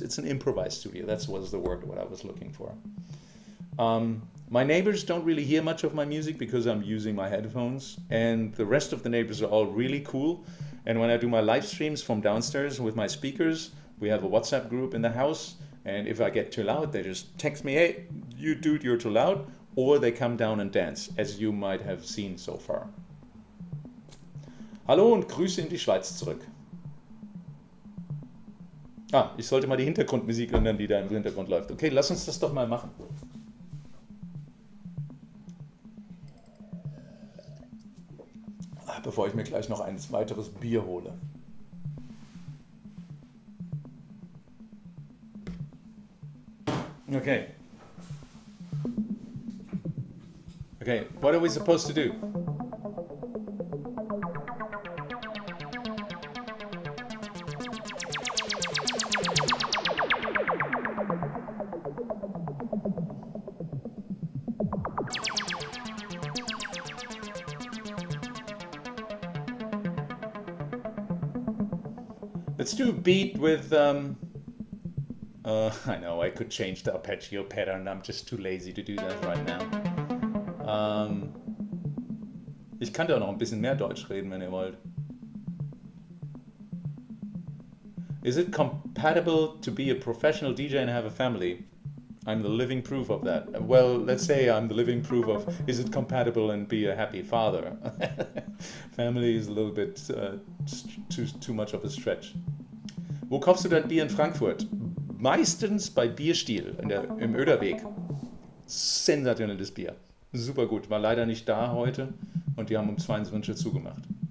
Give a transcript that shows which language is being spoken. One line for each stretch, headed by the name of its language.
English: It's an improvised studio. That was the word what I was looking for. My neighbors don't really hear much of my music because I'm using my headphones, and the rest of the neighbors are all really cool. And when I do my live streams from downstairs with my speakers, we have a WhatsApp group in the house, and if I get too loud, they just text me, hey, you dude, you're too loud, or they come down and dance, as you might have seen so far.
German: Hallo und Grüße in die Schweiz zurück. Ich sollte mal die Hintergrundmusik ändern, die da im Hintergrund läuft. Okay, lass uns das doch mal machen. Bevor ich mir gleich noch ein weiteres Bier hole. Okay.
English: Okay, what are we supposed to do? Let's do a beat with, I know I could change the arpeggio pattern, I'm just too lazy to do that right now.
German: Ich kann da noch ein bisschen mehr Deutsch reden, wenn ihr wollt.
English: Is it compatible to be a professional DJ and have a family? I'm the living proof of that. Well, let's say I'm the living proof of, is it compatible and be a happy father? Family is a little bit too much of a stretch.
German: Wo kaufst du dein Bier in Frankfurt? Meistens bei Bierstil im Oederweg. Sensationelles Bier. Super gut. War leider nicht da heute und die haben um 22 Uhr zugemacht.